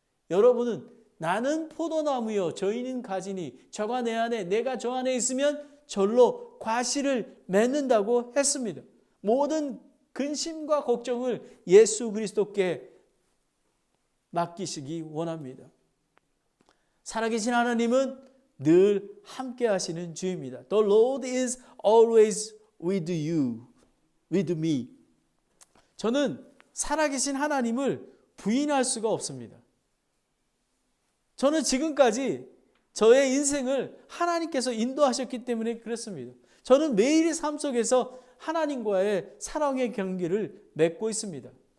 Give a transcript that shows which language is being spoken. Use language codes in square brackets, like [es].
[ko] 여러분은 나는 포도나무요 저희는 가지니 저가 내 안에 내가 저 안에 있으면 절로 과실을 맺는다고 했습니다. 모든 근심과 걱정을 예수 그리스도께 맡기시기 원합니다. 살아계신 하나님은 늘 함께 하시는 주입니다. [en] The Lord is always with you, with me. [ko] 저는 살아계신 하나님을 부인할 수가 없습니다. 저는 지금까지 저의 인생을 하나님께서 인도하셨기 때문에 그렇습니다. 저는 매일의 삶 속에서 하나님과의 사랑의 관계를 맺고 있습니다.